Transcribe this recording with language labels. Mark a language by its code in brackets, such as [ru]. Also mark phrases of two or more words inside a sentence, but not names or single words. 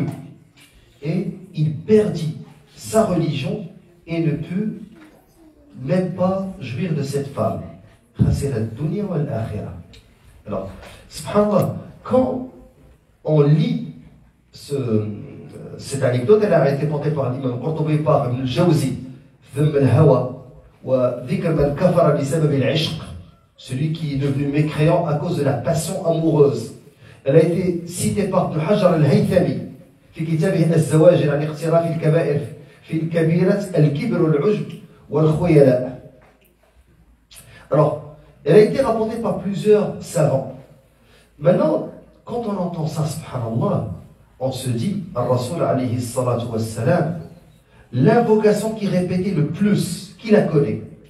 [fr] Et il perdit sa religion et ne put même pas jouir de cette femme. Alors, subhanallah, quand on lit cette anecdote, elle a été portée par l'imam Qurtubi par Ibn al-Jawzi, Dhamm al-Hawa, [ar] وذكر من كفر بسبب العشق, [fr] celui qui est devenu mécréant à cause de la passion amoureuse. Elle a été citée par [ar] Ibn Hajar al-Haythami في كتابه الزواجر عن اقتراف الكبائر في الكبيرة الكبر والعجب والخيلاء. [fr] Alors, elle a été rapportée par plusieurs savants. Maintenant, quand on entend ça, subhanallah, on se dit, [ar] الرسول عليه الصلاة والسلام, [fr] l'invocation qui répétait le plus, qui la connaît?